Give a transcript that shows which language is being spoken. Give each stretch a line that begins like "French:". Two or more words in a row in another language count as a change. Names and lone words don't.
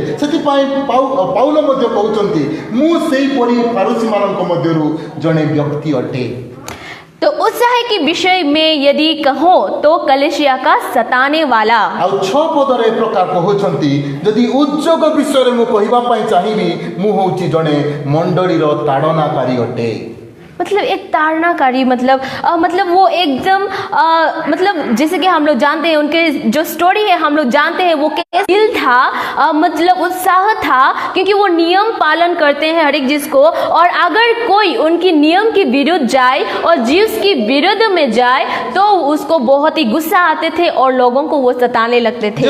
Odia: ସେଥିପାଇଁ ପାଉଲ ମଧ୍ୟ କହୁଛନ୍ତି ମୁଁ ସେହିପରି ଫାରୁସିମାନଙ୍କ ମଧ୍ୟରୁ ଜଣେ ବ୍ୟକ୍ତି ଅଟେ।
Hindi: तो उत्साह के विषय में यदि कहो तो कलीसिया का सताने वाला।
Odia: ଆଉ 6 ପଦରେ ଏ ପ୍ରକାର କହୁଛନ୍ତି ଯଦି ଉଦ୍ଯୋଗ ବିଷୟରେ ମୁଁ କହିବା ପାଇଁ ଚାହିଁବି ମୁଁ ହେଉଛି ଜଣେ ମଣ୍ଡଳୀର ତାଡ଼ନାକାରୀ ଅଟେ।
Hindi: मतलब एक ताड़नाकारी, मतलब वो एकदम मतलब जैसे कि हम लोग जानते हैं उनके जो स्टोरी है, हम लोग जानते हैं वो कैसे दिल था, मतलब उत्साह था, क्योंकि वो नियम पालन करते हैं हर एक चीज को। और अगर कोई उनकी नियम के विरुद्ध जाए और जीव की विरुद्ध में जाए तो उसको बहुत ही गुस्सा आते थे और लोगों को वो सताने लगते थे।